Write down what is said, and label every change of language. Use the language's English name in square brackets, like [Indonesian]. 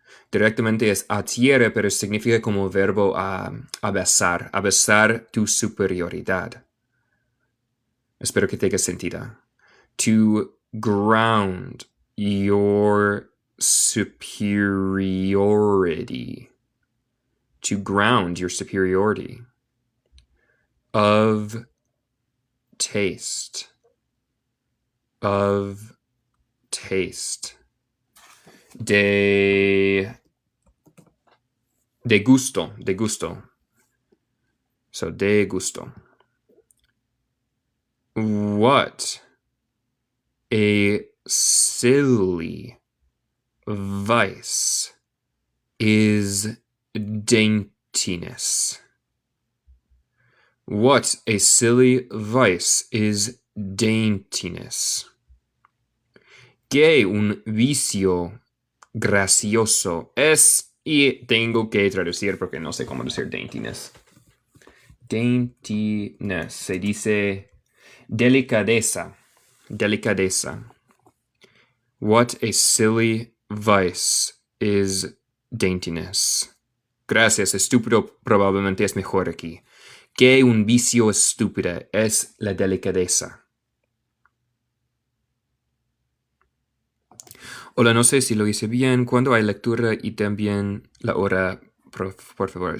[Spanish] Directamente es a tierra, pero significa como verbo a besar tu superioridad. Espero que tenga sentido. [English] To ground your superiority. To ground your superiority. Of taste. Of taste. [Spanish] De gusto. De gusto. So, de gusto. [English] What a silly vice is daintiness. What a silly vice is daintiness. [Spanish] Que un vicio gracioso es, y tengo que traducir porque no sé cómo decir daintiness. Daintiness se dice delicadeza. Delicadeza. [English] What a silly vice is daintiness. [Spanish] Gracias, estúpido probablemente es mejor aquí. Que un vicio estúpido es la delicadeza. Hola, no sé si lo hice bien. ¿Cuándo hay lectura y también la hora, por favor?